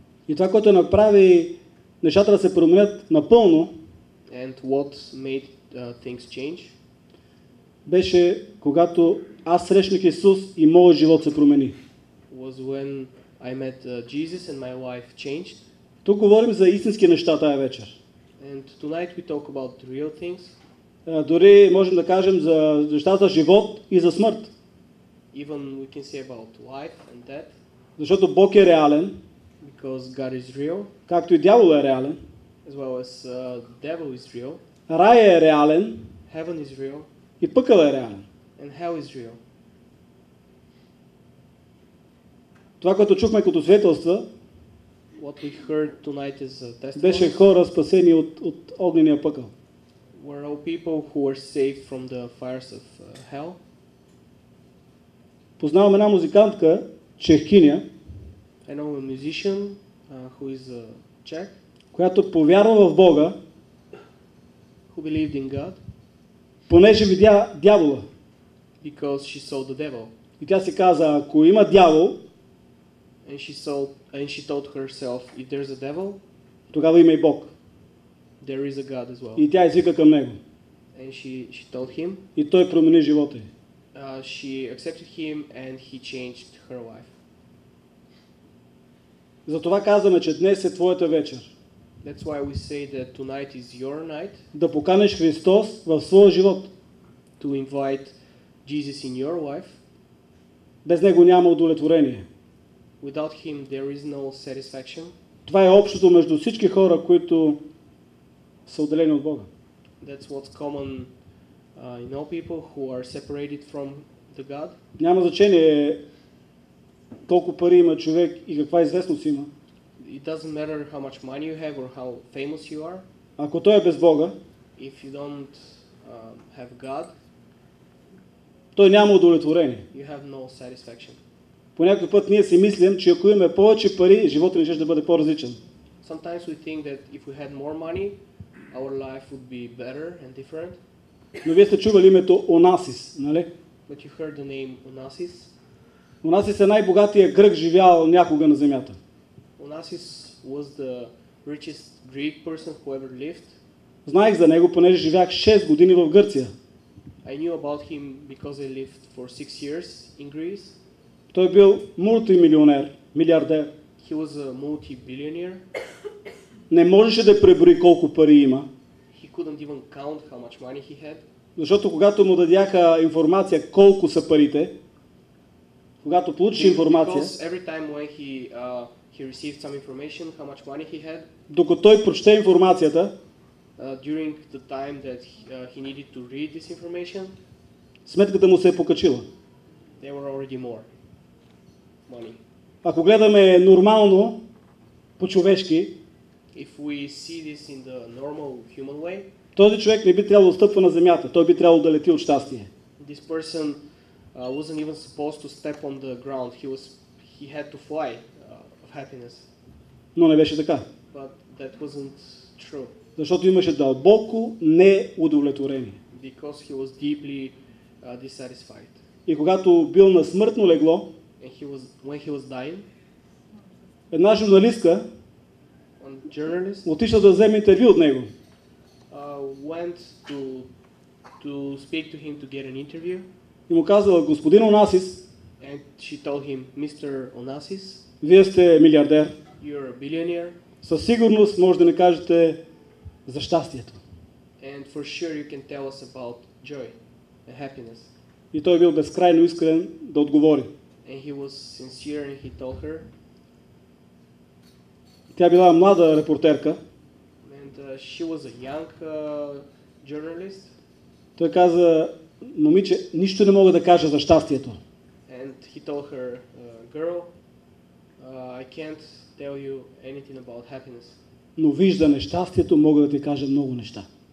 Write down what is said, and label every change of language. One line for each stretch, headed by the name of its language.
Bulgarian: И това, което направи нещата да се променят напълно,
English: And what made things change
Bulgarian: беше когато аз срещнах Исус и моят живот се промени.
English: was when I met Jesus and my life changed.
Bulgarian: Тук говорим за истински неща тая вечер.
English: And tonight we talk about the real things.
Bulgarian: Дори можем да кажем за неща за живот и за смърт.
English: Even we can say about life and death,
Bulgarian: Защото Бог е реален,
English: because God is real,
Bulgarian: както и дявол е реален.
English: as well as the devil is real,
Bulgarian: Рая е реален
English: heaven is real,
Bulgarian: и пъкъл е реален.
English: and hell is real.
Bulgarian: Това, което чухме като свидетелства,
English: What we heard tonight is
Bulgarian: беше
English: testimonies.
Bulgarian: хора спасени от огнения пъкъл.
English: Were all people who were saved from the fires of hell.
Bulgarian: Познавам една музикантка, чехкиня,
English: I know a musician who is Czech,
Bulgarian: която повярва в Бога,
English: who believed in God
Bulgarian: понеже видя дявола.
English: because she saw the devil.
Bulgarian: И тя си каза: ако има дявол,
English: And she told herself, if there's a devil,
Bulgarian: тогава има и Бог.
English: there is a God as well.
Bulgarian: И тя извика към него.
English: And she told him,
Bulgarian: И той промени живота й.
English: she accepted him and he changed her life.
Bulgarian: Затова казваме, че днес е твоята вечер.
English: That's why we say that tonight is your night
Bulgarian: Да поканеш Христос в своя живот.
English: to invite Jesus in your life.
Bulgarian: Без него няма удовлетворение.
English: Without him, there is no satisfaction.
Bulgarian: Това е общото между всички хора, които са отделени от Бога.
English: That's what's common in all people who are separated from the God.
Bulgarian: Няма значение колко пари има човек и каква известност има.
English: It doesn't matter how much money you have or how famous you are.
Bulgarian: Ако той е без Бога,
English: If you don't have God,
Bulgarian: той няма удовлетворение.
English: you have no satisfaction.
Bulgarian: По някой път ние си мислим, че ако имаме повече пари, живота ни ще да бъде по-различен.
English: Sometimes we think that if we had more money, our life would be better and different.
Bulgarian: Но вие сте чували името Онасис, нали?
English: But you heard the name Onassis.
Bulgarian: Онасис е най-богатия грък, живял някога на земята.
English: Onassis was the richest Greek person who ever lived.
Bulgarian: Знаех за него, понеже живях 6 години в Гърция.
English: I knew about him because I lived for 6 years in Greece.
Bulgarian: Той бил мултимилионер, милиардер.
English: He was a multi-billionaire.
Bulgarian: Не можеше да преброи колко пари има.
English: He couldn't even count how much money he had.
Bulgarian: Защото когато му дадяха информация колко са парите, когато получиш информация,
English: Because every time when he received some information, how much money he had,
Bulgarian: докато той прочете информацията,
English: during the time that he needed to read this information,
Bulgarian: сметката му се е покачила.
English: there were already more money.
Bulgarian: Ако гледаме нормално, по-човешки,
English: If we see this in the normal human way,
Bulgarian: този човек не би трябвало да стъпва на земята, той би трябвало да лети от щастие.
English: this person wasn't even supposed to step on the ground. He had to fly of happiness.
Bulgarian: Но не беше така,
English: But that wasn't true
Bulgarian: защото имаше дълбоко неудовлетворение.
English: because he was deeply dissatisfied.
Bulgarian: И когато бил на смъртно легло,
English: And when he was dying,
Bulgarian: една журналистка
English: one journalist
Bulgarian: отишла да вземе интервю от него.
English: went to speak to him to get an interview,
Bulgarian: И му казала: господин Онасис,
English: and she told him, Mr. Onassis,
Bulgarian: вие сте милиардер,
English: you're a billionaire,
Bulgarian: със сигурност може да ни кажете за щастието.
English: and for sure you can tell us about joy and happiness.
Bulgarian: И той бил безкрайно искрен да отговори.
English: And he was sincere and he told her,
Bulgarian: Тя била млада репортерка.
English: and she was a young journalist,
Bulgarian: Той каза: момиче, нищо не мога да кажа за щастието.
English: and he told her, girl, I can't tell you anything about happiness,
Bulgarian: Но виждане щастието мога да ти кажа много неща.